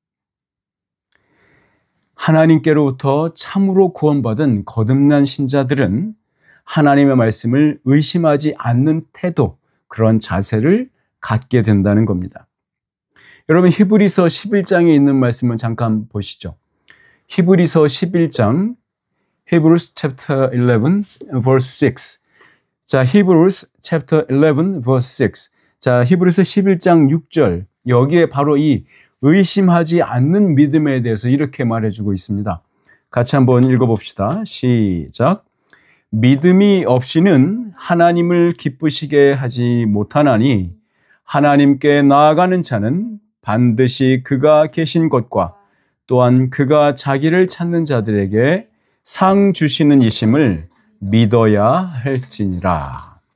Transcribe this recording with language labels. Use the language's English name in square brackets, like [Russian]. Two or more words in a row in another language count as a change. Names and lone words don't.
[Korean] 하나님께로부터 참으로 구원받은 거듭난 신자들은 하나님의 말씀을 의심하지 않는 태도, 그런 자세를 갖게 된다는 겁니다. 여러분 히브리서 11장에 있는 말씀을 잠깐 보시죠. 히브리서 11장 [English] Hebrews chapter 11 verse 6. 자, Hebrews chapter 11 verse 6. [Korean] 자, 히브리서 11장 6절. 여기에 바로 이 의심하지 않는 믿음에 대해서 이렇게 말해주고 있습니다. 같이 한번 읽어봅시다. 시작. 믿음이 없이는 하나님을 기쁘시게 하지 못하나니 하나님께 나아가는 자는 반드시 그가 계신 곳과 또한 그가 자기를 찾는 자들에게 상 주시는 이심을 믿어야 할지니라.